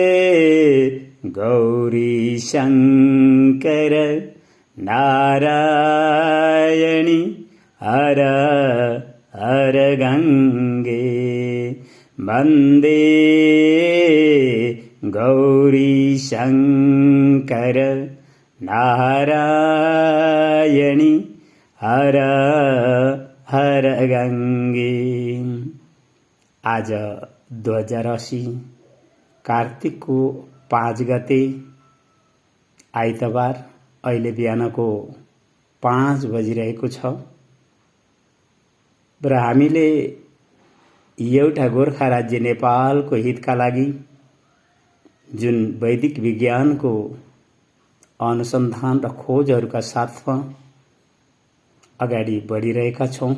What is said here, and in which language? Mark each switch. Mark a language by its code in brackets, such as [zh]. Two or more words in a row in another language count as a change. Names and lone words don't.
[sa] गौरी शंकर नारायणी हर हर गंगे वन्दे गौरी शंकर नारायणी हर हर गंगे। [ne] आज 2080 कार्तिक को 5 गते आइतबार अहिले बिहानको 5 बजिरहेको छ र हामीले एउटा गोर्खा राज्य नेपालको हितका लागि जुन वैदिक विज्ञानको अनुसन्धान र खोजहरूका साथमा अगाडि बढिरहेका छौं।